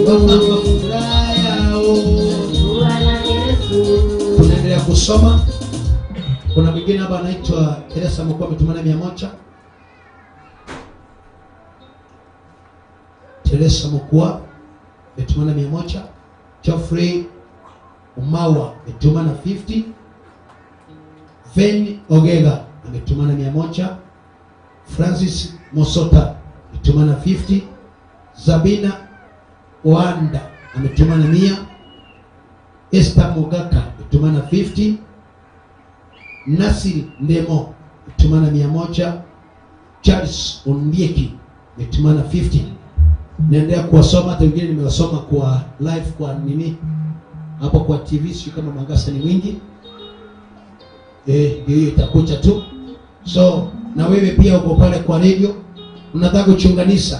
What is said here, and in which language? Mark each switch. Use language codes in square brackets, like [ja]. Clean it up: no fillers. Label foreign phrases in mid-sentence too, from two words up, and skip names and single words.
[sw] mama furaha yao. Bwana Yesu. Tunaendelea kusoma. Kuna mwingine hapa anaitwa Teresa mkuu ametumana 100. Teresa mkuu ametumana 100. Geoffrey Umawa ametumana 50. Ven Ogega ametumana 100. Francis Mosota ametumana 50. Zabina Oanda ametumana 100. Esther Mogaka ametumana 50. Nasiri Ndemo ametumana 100. Charles Ondieki ametumana 50. Naendelea kuwasoma, hata wengine nimewasoma kwa live kwa nini hapo kwa TV, sio kama mwangaza ni mwingi. Hiyo itakuja tu. So na wewe pia uko pale kwa radio, unataka kuchunganisha.